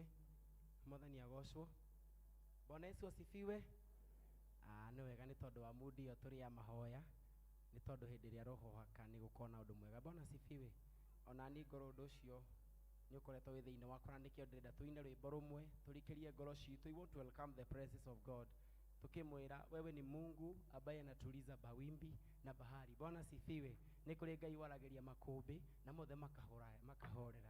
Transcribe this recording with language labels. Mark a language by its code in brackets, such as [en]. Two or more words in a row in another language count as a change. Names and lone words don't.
[ki] Mwathani agocwo. [sw] Bwana Yesu asifiwe. [ki] Nĩ wega nĩ tondũ wa mudi yo tũrĩ ya mahoya nĩ tondũ hĩndĩ ĩrĩa roho haka nĩ gũkorwo na ũndũ mwega. [sw] Bwana asifiwe. [ki] Ona ni ngoro ũndũ ũcio nĩ ũkoretwo wĩ thĩinĩ wakwa na nĩkĩo ndĩrenda tũine rwĩmbo rũmwe tũrikĩrie ngoro citũ. [en] We want to welcome the presence of God [sw] tukimwĩra wewe ni Mungu ambaye anatuliza mawimbi na bahari. Bwana asifiwe. [ki] Nĩ kũrĩ Ngai waragĩria makũmbĩ na mothe makahorera.